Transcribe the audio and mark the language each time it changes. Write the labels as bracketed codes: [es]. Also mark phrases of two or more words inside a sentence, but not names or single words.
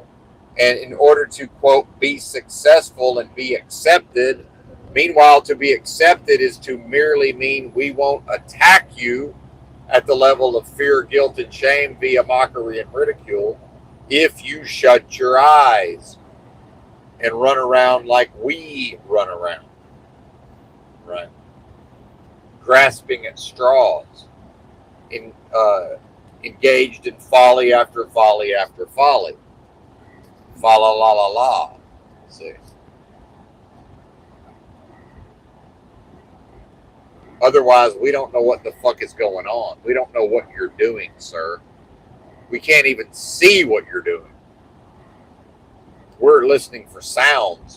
[en] And in order to, quote, be successful and be accepted, meanwhile, to be accepted is to merely mean we won't attack you at the level of fear, guilt, and shame via mockery and ridicule if you shut your eyes and run around like we run around, right? Grasping at straws, engaged in folly after folly after folly. Fa la la la la. See. Otherwise, we don't know what the fuck is going on. We don't know what you're doing, sir. We can't even see what you're doing. We're listening for sounds.